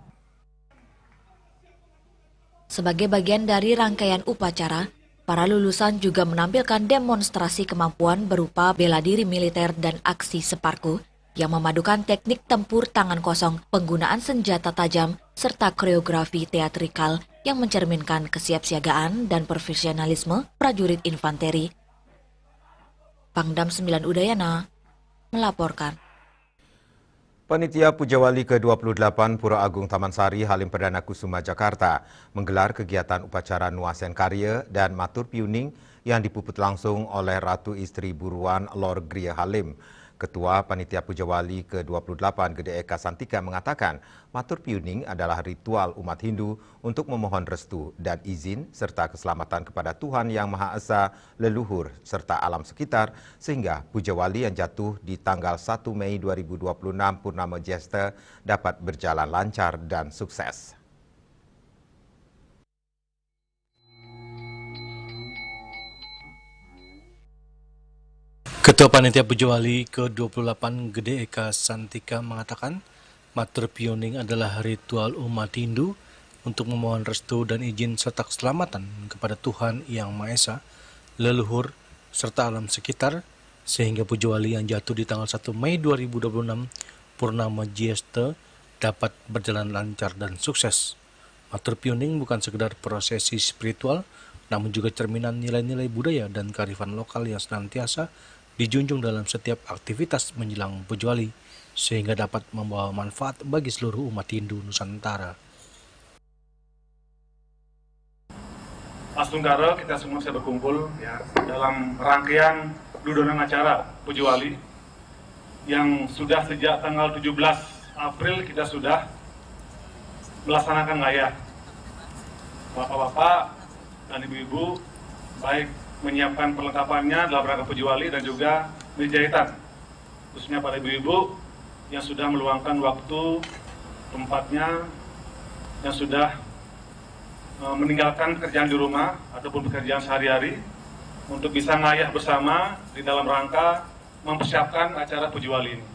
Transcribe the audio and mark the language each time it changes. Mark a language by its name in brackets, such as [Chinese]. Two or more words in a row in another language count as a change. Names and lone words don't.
[Indonesian] Sebagai bagian dari rangkaian upacara, para lulusan juga menampilkan demonstrasi kemampuan berupa bela diri militer dan aksi separku yang memadukan teknik tempur tangan kosong, penggunaan senjata tajam, serta koreografi teatrikal yang mencerminkan kesiapsiagaan dan profesionalisme prajurit infanteri. Pangdam 9 Udayana melaporkan. Panitia Pujawali ke-28 Pura Agung Taman Sari Halim Perdana Kusuma Jakarta menggelar kegiatan upacara Nuasen Karya dan Matur Piuning yang dipuput langsung oleh Ratu Istri Buruan Lor Gria Halim. Ketua Panitia Pujawali ke-28 Gede Eka Santika mengatakan Matur Piuning adalah ritual umat Hindu untuk memohon restu dan izin serta keselamatan kepada Tuhan Yang Maha Esa, leluhur, serta alam sekitar sehingga Pujawali yang jatuh di tanggal 1 Mei 2026 Purnama Jesta dapat berjalan lancar dan sukses. Ketua Panitia Pujawali ke-28 Gede Eka Santika mengatakan Matur Piuning adalah ritual umat Hindu untuk memohon restu dan izin serta keselamatan kepada Tuhan Yang Maha Esa, leluhur, serta alam sekitar sehingga Pujawali yang jatuh di tanggal 1 Mei 2026 Purnama Jesta dapat berjalan lancar dan sukses. Matur Piuning bukan sekedar prosesi spiritual, namun juga cerminan nilai-nilai budaya dan kearifan lokal yang senantiasa dijunjung dalam setiap aktivitas menjelang Pujawali, sehingga dapat membawa manfaat bagi seluruh umat Hindu Nusantara. Astunggara kita semua bisa berkumpul ya, dalam rangkaian dudonan acara Pujawali yang sudah sejak tanggal 17 April kita sudah melaksanakan ngayah. Bapak-bapak dan ibu-ibu baik menyiapkan perlengkapannya dalam rangka Pujawali dan juga jahitan, khususnya pada ibu-ibu yang sudah meluangkan waktu tempatnya, yang sudah meninggalkan pekerjaan di rumah ataupun pekerjaan sehari-hari untuk bisa ngayah bersama di dalam rangka mempersiapkan acara Pujawali ini.